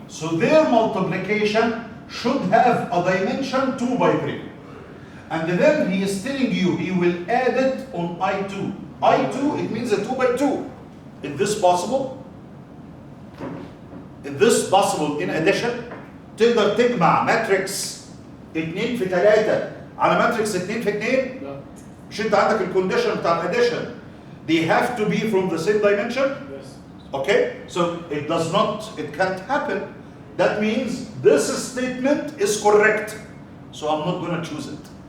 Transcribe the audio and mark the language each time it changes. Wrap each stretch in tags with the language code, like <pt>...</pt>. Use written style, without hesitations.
<en>So their multiplication should have a dimension 2 by 3. And then he is telling you he will add it on I2. I2, it means a 2 by 2. Is this possible? Is this possible in addition?</en> <ar>تقدر تجمع ماتريكس 2 في 3 على ماتريكس 2 في 2؟ لا. مش انت عندك الكونديشن بتاع الاديشن.</ar> <en>They have to be from the same dimension? Yes. Okay? So it does not, it can't happen. That means this statement is correct. So I'm not going to choose it.</en>